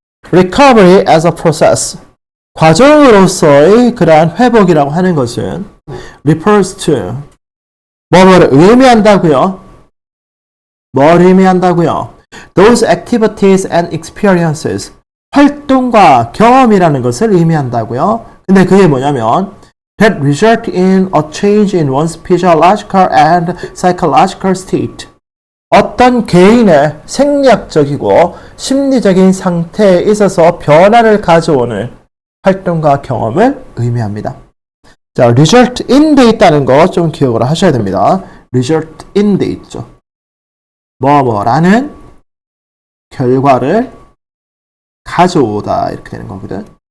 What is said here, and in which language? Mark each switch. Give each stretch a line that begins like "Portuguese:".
English: Recovery as a process.
Korean: 과정으로서의 그러한 회복이라고 하는 것은
English: refers to,
Korean: 뭐를 의미한다고요? 뭘 의미한다고요?
English: Those activities and experiences.
Korean: 활동과 경험이라는 것을 의미한다고요. 근데 그게 뭐냐면
English: that result in a change in one's physiological and psychological state.
Korean: 어떤 개인의 생리학적이고 심리적인 상태에 있어서 변화를 가져오는 활동과 경험을 의미합니다. 자,
English: result in
Korean: 돼 있다는 거 좀 기억을 하셔야 됩니다.
English: result in
Korean: 돼 있죠. 뭐라는 결과를 가져오다 이렇게 되는 거거든.